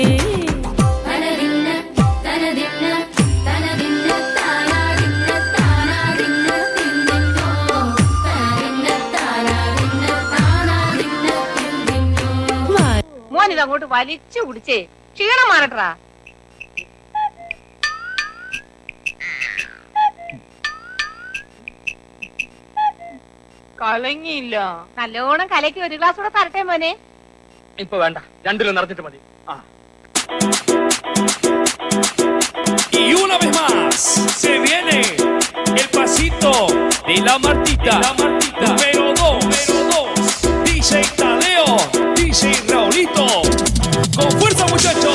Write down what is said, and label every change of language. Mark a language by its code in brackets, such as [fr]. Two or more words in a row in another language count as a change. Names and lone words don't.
[ml] മോനിതങ്ങോട്ട് വലിച്ചു കുടിച്ചേ ക്ഷീണം മാറട്ടാ. കലങ്ങിയില്ല. നല്ലോണം കലക്കി ഒരു ഗ്ലാസ് കൂടെ തരട്ടെ മോനെ. ഇപ്പൊ വേണ്ട, രണ്ടിലും നിറച്ചിട്ട് മതി. [es] Y una vez más se viene el pasito de la Martita. Número 2, DJ Tadeo, DJ Raulito. Con fuerza, muchachos.